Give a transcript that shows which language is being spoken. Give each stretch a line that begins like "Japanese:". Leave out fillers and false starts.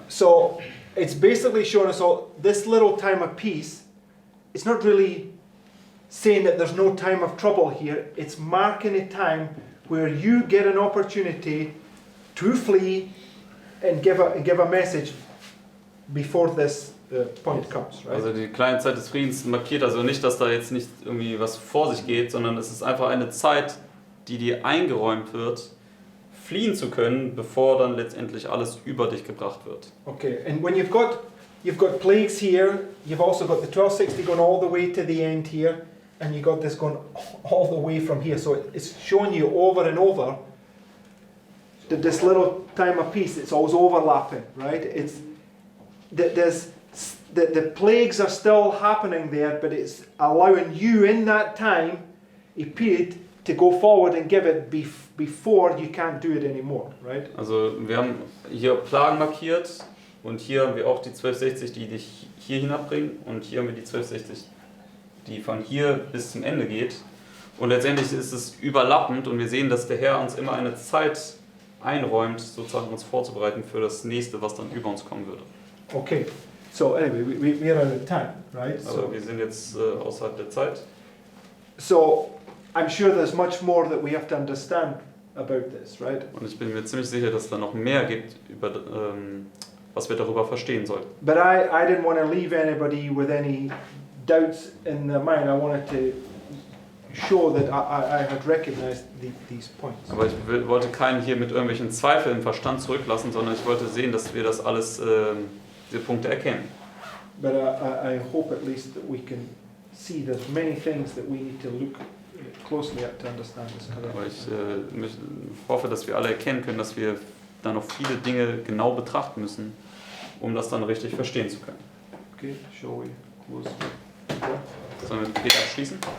English: so it's basically showing us all this little time of peace. It's not really saying that there's no time of trouble here. It's marking a time where you get an opportunity to flee and give a message before this point comes, right?
German: Also die kleine Zeit des Friedens markiert also nicht, dass da jetzt nicht irgendwie was vor sich geht, sondern es ist einfach eine Zeit, die dir eingeräumt wird, fliehen zu können, bevor dann letztendlich alles über dich gebracht wird.
English: Okay, and when you've got plagues here, you've also got the 1260 going all the way to the end here, and you've got this going all the way from here. So it's showing you over and over that this little time of peace, it's always overlapping, right? It's that the plagues are still happening there, but it's allowing you in that time, a period, to go forward and give it before you can't do it anymore, right?
German: Also wir haben hier Plagen markiert und hier haben wir auch die 1260, die dich hier hinabbringen und hier haben wir die 1260, die von hier bis zum Ende geht. Und letztendlich ist es überlappend und wir sehen, dass der Herr uns immer eine Zeit einräumt, sozusagen uns vorzubereiten für das nächste, was dann über uns kommen würde.
English: Okay, so anyway, we're out of time, right?
German: Also wir sind jetzt außerhalb der Zeit.
English: So I'm sure there's much more that we have to understand about this, right?
German: Und ich bin mir ziemlich sicher, dass da noch mehr gibt, über, was wir darüber verstehen sollten.
English: But I didn't want to leave anybody with any doubts in their mind. I wanted to show that I had recognized these points.
German: Aber ich wollte keinen hier mit irgendwelchen Zweifeln im Verstand zurücklassen, sondern ich wollte sehen, dass wir das alles, diese Punkte erkennen.
English: But I hope at least that we can see there's many things that we need to look closely at to understand this
German: Aber ich
English: correctly.
German: hoffe, dass wir alle erkennen können, dass wir da noch viele Dinge genau betrachten müssen, um das dann richtig verstehen zu können.
English: Okay, shall we close?
German: Sollen wir mit Gebet abschließen?